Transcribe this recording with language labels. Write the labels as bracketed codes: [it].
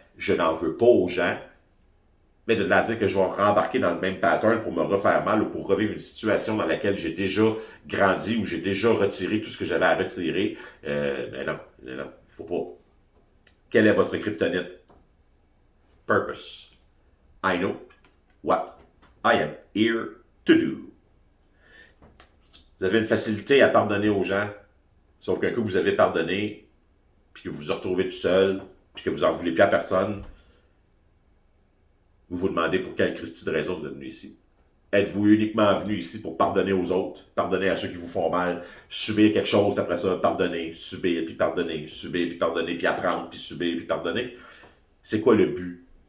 [fr] Je n'en veux pas aux gens, mais de la dire que je vais rembarquer dans le même pattern pour me refaire mal ou pour revivre une situation dans laquelle j'ai déjà grandi ou j'ai déjà retiré tout ce que j'avais à retirer, mais non, il faut pas. Quelle est votre kryptonite? [en] Purpose. I know what I am here to do. [fr] Vous avez une facilité à pardonner aux gens, sauf qu'un coup vous avez pardonné, puis que vous vous retrouvez tout seul, puis que vous n'en voulez plus à personne, vous vous demandez pour quelle Christie de raison vous êtes venu ici. Êtes-vous uniquement venu ici pour pardonner aux autres, pardonner à ceux qui vous font mal, subir quelque chose, après ça, pardonner, subir, puis pardonner, subir, puis pardonner, puis apprendre, puis subir, puis pardonner? C'est quoi le but?